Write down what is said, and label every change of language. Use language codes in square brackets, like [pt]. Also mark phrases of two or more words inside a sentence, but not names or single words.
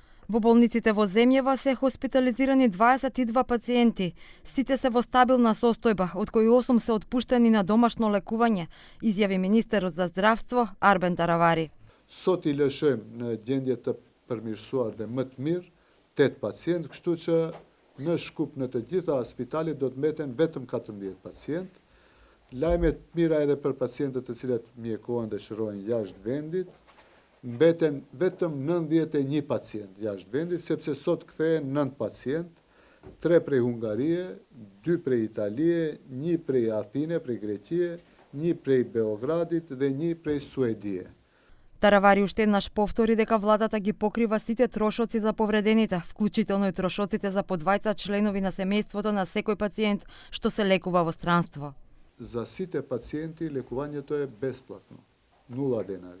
[mk] Во болниците во земјава се хоспитализирани 22 пациенти. Сите се во стабилна состојба, од кои 8 се отпуштени на домашно лекување, изјави министерот за здравство Арбен Таравари. [sq] Sot I lëshojmë në gjendje të përmirësuar dhe më të mirë 8 pacient, kështu që në Shkup në të gjitha spitalet do të mbeten vetëm 14 pacient. Lajme të mira edhe për pacientët të cilët mjekohen dhe shërohen jashtë vendit, mbeten vetëm 91 pacient jashtë vendit, sepse sot kthehen 9 pacient, 3 prej Hungarie, 2 prej Italie, 1 prej Athine, prej Greqie, 1 prej Beogradit dhe 1 prej Suedie. [mk] Таравари уште еднаш повтори дека владата ги покрива сите трошоци за повредените, вклучително и трошоците за по 2 членови на семејството на секој пациент што се лекува во странство. За сите пациенти лекувањето е бесплатно, 0 денари.